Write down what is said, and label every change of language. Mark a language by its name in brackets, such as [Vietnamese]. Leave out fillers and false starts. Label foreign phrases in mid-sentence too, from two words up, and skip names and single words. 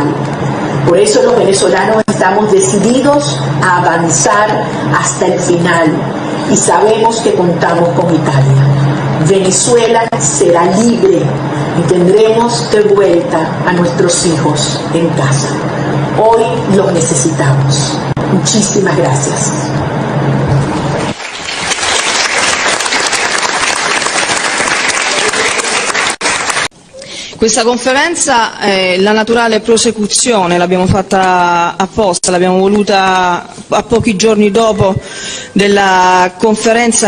[Spanish] Por eso los venezolanos estamos decididos a avanzar hasta el final y sabemos que contamos con Italia. Venezuela será libre y tendremos de vuelta a nuestros hijos en casa. Hoy los necesitamos. Muchísimas gracias. [Italian] Questa conferenza la naturale prosecuzione, l'abbiamo fatta apposta, l'abbiamo voluta a pochi giorni dopo della conferenza